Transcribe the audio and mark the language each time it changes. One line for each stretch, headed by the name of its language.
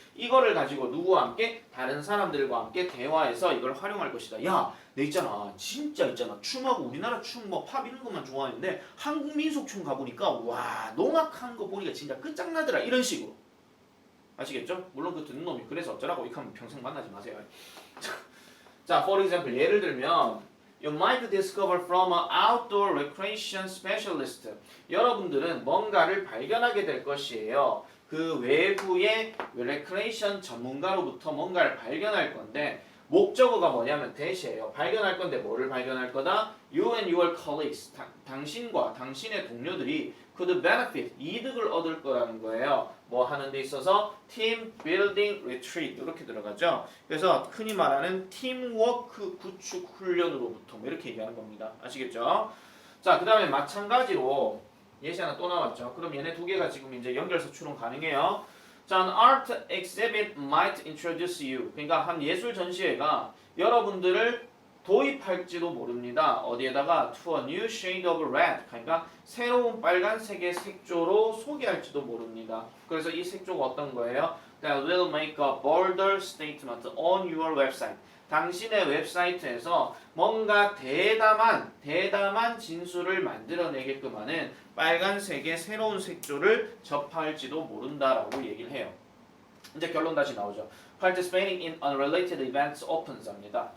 Korean: 이거를 가지고 누구와 함께? 다른 사람들과 함께 대화해서 이걸 활용할 것이다. 야, 내 있잖아. 진짜 있잖아. 춤하고 우리나라 춤 뭐 팝 이런 것만 좋아하는데 한국 민속춤 가보니까 와 농악한 거 보니까 진짜 끝장나더라. 이런 식으로. 아시겠죠? 물론 그 듣는 놈이 그래서 어쩌라고 이렇게 하면 평생 만나지 마세요.
English: 자, for example
Korean: 예를 들면
English: You might discover from an outdoor recreation specialist.
Korean: 여러분들은 뭔가를 발견하게 될 것이에요. 그 외부의 recreation 전문가로부터 뭔가를 발견할 건데 목적어가 뭐냐면 대시예요. 발견할 건데 뭐를 발견할 거다?
English: You and your colleagues.
Korean: 당신과 당신의 동료들이
English: could benefit.
Korean: 이득을 얻을 거라는 거예요. 뭐 하는 데 있어서
English: team building retreat
Korean: 이렇게 들어가죠. 그래서 흔히 말하는 팀워크 구축 훈련으로부터 뭐 이렇게 얘기하는 겁니다. 아시겠죠? 자, 그 다음에 마찬가지로 예시 하나 또 나왔죠. 그럼 얘네 두 개가 지금 이제 연결해서 추론 가능해요.
English: 자, an art exhibit might introduce you.
Korean: 그러니까 한 예술 전시회가 여러분들을 도입할지도 모릅니다. 어디에다가
English: to a new shade of red.
Korean: 그러니까 새로운 빨간색의 색조로 소개할지도 모릅니다. 그래서 이 색조가 어떤 거예요?
English: That will make a bolder statement on your website.
Korean: 당신의 웹사이트에서 뭔가 대담한 진술을 만들어내게끔 하는 빨간색의 새로운 색조를 접할지도 모른다라고 얘기를 해요. 이제 결론 다시 나오죠.
English: Participating in unrelated events opens
Korean: 합니다.